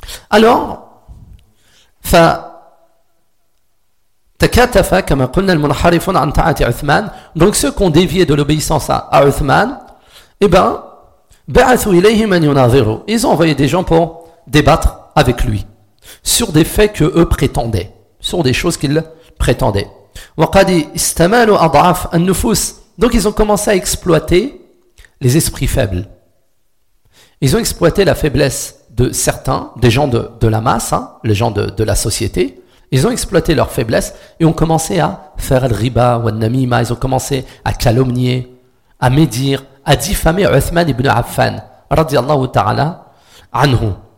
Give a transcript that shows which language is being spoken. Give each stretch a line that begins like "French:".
French: Alors,
Arabic: تكاتف كما قلنا المنحرفون عن طاعة عثمان.
French: Donc ceux qui ont dévié de l'obéissance à Uthman, eh ben,
Arabic: بعثوا إليه من يناظره.
French: Ils ont envoyé des gens pour débattre avec lui sur des faits que eux prétendaient, sur des choses qu'ils prétendaient.
Arabic: وقد استمالوا أضعاف النفوس.
French: Donc ils ont commencé à exploiter les esprits faibles. Ils ont exploité la faiblesse de certains, des gens de la masse, hein, les gens de la société. Ils ont exploité leur faiblesse et ont commencé à faire le riba ou al-namima. Ils ont commencé à calomnier, à médire, à diffamer Uthman ibn Affan, radiallahu ta'ala, anhu.